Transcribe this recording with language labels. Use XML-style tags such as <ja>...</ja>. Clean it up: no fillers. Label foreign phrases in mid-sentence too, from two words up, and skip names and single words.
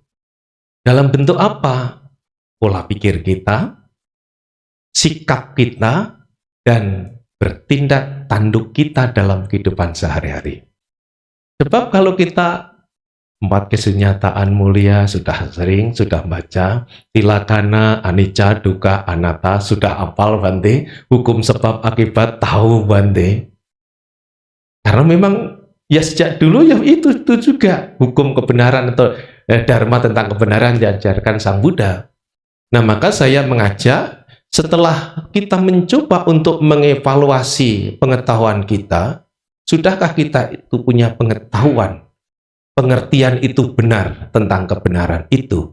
<id>Dalam bentuk apa? Pola pikir kita, sikap kita, dan bertindak tanduk kita dalam kehidupan sehari-hari. Sebab kalau kita 4 kesunyataan mulia sudah sering, sudah baca,</id> <pi>tilakana, anicca, dukkha, anatta,</pi> <id>sudah hafal Bante, hukum sebab akibat tahu Bante. Karena memang ya sejak dulu ya itu juga hukum kebenaran atau dharma tentang kebenaran diajarkan Sang Buddha. Nah, maka saya mengajak setelah kita mencoba untuk mengevaluasi pengetahuan kita, sudahkah kita itu punya pengetahuan, pengertian itu benar tentang kebenaran itu?</id>